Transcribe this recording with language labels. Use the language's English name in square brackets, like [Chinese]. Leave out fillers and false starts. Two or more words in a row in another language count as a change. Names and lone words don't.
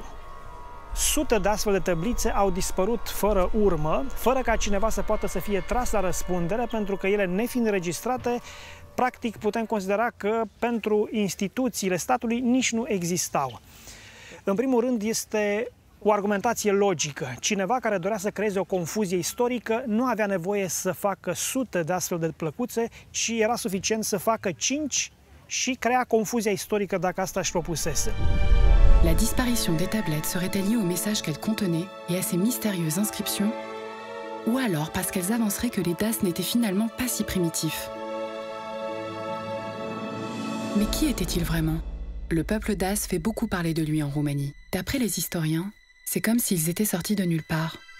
[Romanian] Sute de astfel de tablițe au dispărut fără urmă, fără ca cineva să poată să fie tras la răspundere, pentru că ele, nefiind înregistrate, practic putem considera că pentru instituțiile statului nici nu existau. În primul rând, este o argumentație logică. Cineva care dorea să creeze o confuzie istorică nu avea nevoie să facă sute de astfel de plăcuțe, ci era suficient să facă 5 și crea confuzia istorică dacă asta își propusese. [French] La disparition des tablettes serait-elle liée au message qu'elles contenaient et à ces mystérieuses inscriptions? Ou alors parce qu'elles avanceraient que les Daces n'étaient finalement pas si primitifs? Mais qui était-il vraiment? Le peuple dace fait beaucoup parler de lui en Roumanie. D'après les historiens, c'est comme s'ils étaient sortis de nulle part.